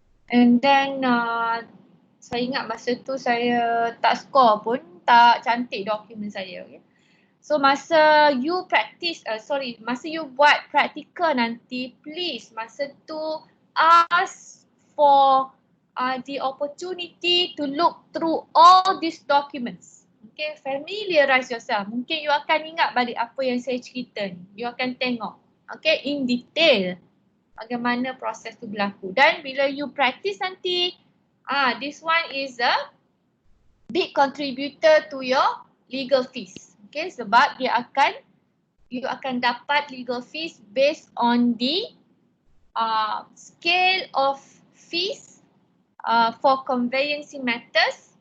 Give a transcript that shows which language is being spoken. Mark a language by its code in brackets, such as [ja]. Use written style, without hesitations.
[en] And then [ms] saya ingat masa tu saya tak score pun, tak cantik dokumen saya. Okay? [en] So masa you practice, [ms] masa you buat practical nanti, [en] please masa tu ask for the opportunity to look through all these documents. Okay, familiarize yourself. [ms] Mungkin you akan ingat balik apa yang saya cerita ni. You akan tengok, okay, in detail bagaimana proses tu berlaku. Dan bila you practice nanti, [en] this one is a big contributor to your legal fees. Okay, [ms] sebab you akan dapat [en] legal fees based on the scale of fees for conveyancing matters.